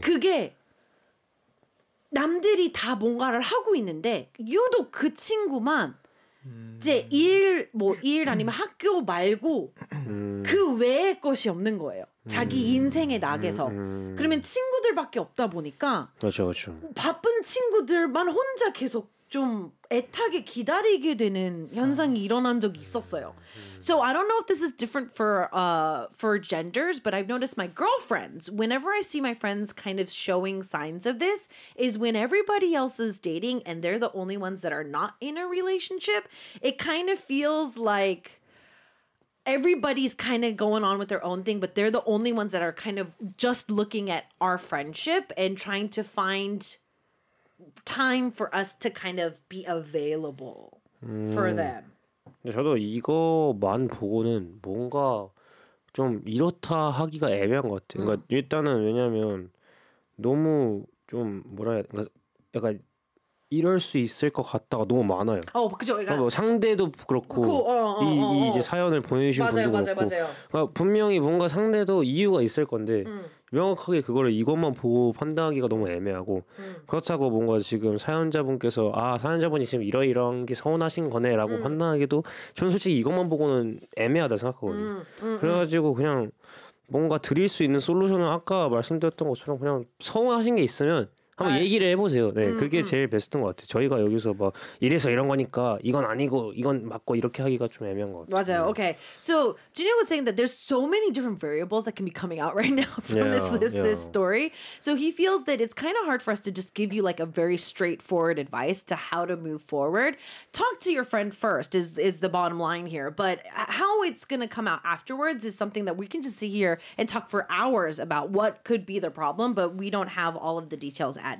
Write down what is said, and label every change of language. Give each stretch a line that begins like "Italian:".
Korean: 그게 남들이 다 뭔가를 하고 있는데 유독 그 친구만 이제 일 아니면 학교 말고 그 외의 것이 없는 거예요. 자기 인생의 낙에서. 그러면 친구들밖에 없다 보니까 그렇죠. 바쁜 친구들만 혼자 계속 좀 애타게 기다리게 되는 현상이 일어난 적이 있었어요.
English: So I don't know if this is different for genders, but I've noticed my girlfriends, whenever I see my friends kind of showing signs of this, is when everybody else is dating and they're the only ones that are not in a relationship, it kind of feels like everybody's kind of going on with their own thing, but they're the only ones that are kind of just looking at our friendship and trying to find time for us to kind of be available for them.
Korean: 저도 이거만 보고는 뭔가 좀 이렇다 하기가 애매한 것 같아요. 그러니까 일단은 왜냐면 너무 좀 뭐라 해야 되나, 약간 이럴 수 있을 것 같다가 너무 많아요. 어, 그죠. 그러니까 뭐 상대도 그렇고 이제 사연을 보내주신 맞아요, 분도 맞아요, 그렇고 맞아요. 그러니까 분명히 뭔가 상대도 이유가 있을 건데 명확하게 그걸 이것만 보고 판단하기가 너무 애매하고 그렇다고 뭔가 지금 사연자분께서 아 사연자분이 지금 이러이러한 게 서운하신 거네라고 판단하기도 저는 솔직히 이것만 보고는 애매하다 생각하거든요. 그래가지고 그냥 뭔가 드릴 수 있는 솔루션은 아까 말씀드렸던 것처럼 그냥 서운하신 게 있으면 한번 얘기를 해보세요. 네, 그게 제일 베스트인 것 같아요. 저희가 여기서 막 이래서 이런 거니까 이건 아니고 이건 맞고 이렇게 하기가 좀 애매한 것 같아요. 맞아요. 네. Okay.
English: So, Junhyuk was saying that there's so many different variables that can be coming out right now from this story. So, he feels that it's kind of hard for us to just give you like a very straightforward advice to how to move forward. Talk to your friend first is the bottom line here. But how it's going to come out afterwards is something that we can just sit here and talk for hours about what could be the problem, but we don't have all of the details that.